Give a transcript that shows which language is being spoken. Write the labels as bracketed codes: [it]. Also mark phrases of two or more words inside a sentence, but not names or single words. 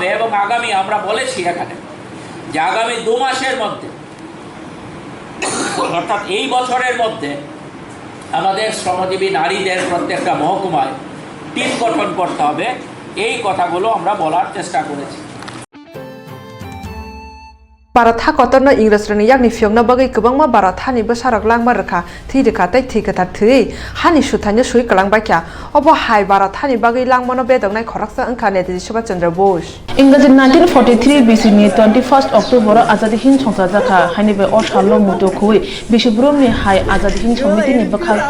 [bn] এবং আগামী আমরা বলেছি এখানে যে আগামী 2 মাসের মধ্যে অর্থাৎ এই বছরের মধ্যে আমাদের শ্রমজীবী নারীদের প্রত্যেকটা মহকুমায় টিম গঠন করতে হবে। এই কথাগুলো আমরা বলার চেষ্টা করেছি। [trp] Baratha kotorno Ingrasrani yakni fiongna bagai kubangma barathani basarak langma rakha thirika tai thikatar thui hani shuthanya shui kalang bakya obo hai barathani bagai langmano bedongnai khoraksa angkhane de Subhash Chandra Bose ইংরেজি 1943 BC ni [en] 21st October [trp] azadi hin chongsa jakha hani be oshalo muto khui bishubrum hai azadi hin chomiti ni bakhalte